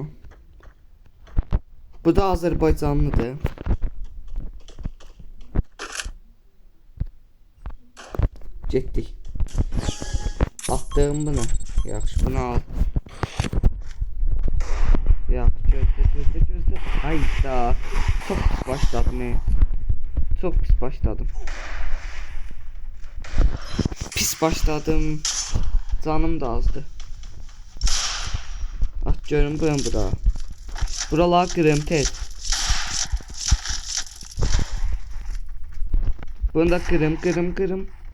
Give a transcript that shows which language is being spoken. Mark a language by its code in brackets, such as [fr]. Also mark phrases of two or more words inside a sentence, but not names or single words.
[az] Bu da Azərbaycanlıdır. Getdik. Atdım bunu. Yaxşı, bunu al. Yaxşı, gözlə. Hayda. Çok pis başladım. Çok pis başladım. Pis başladım. Canım da azdı. At görün bura. Buralar kırım tez. Bunu da kırım.